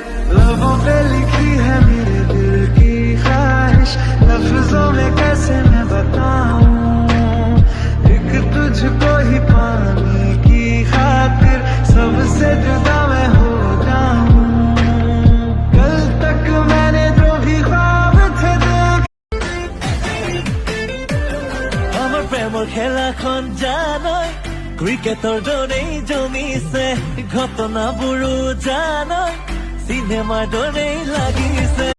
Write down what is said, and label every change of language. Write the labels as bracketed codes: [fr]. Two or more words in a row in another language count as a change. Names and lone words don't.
[hi] लबों पे लिखी है मेरे दिल की ख्वाहिश, लफ्जों में कैसे मैं बताऊं, एक तुझको ही पाने की खातिर सबसे जुदा मैं हो जाऊं। कल तक मैंने जो भी ख्वाब थे देखे, [as] আমার প্রেমর খেলাখন জানই ক্রিকেটৰ দৰেই জমিছে, ঘটনাবোৰো জানই চিনেমাৰ দৰেই লাগিছে।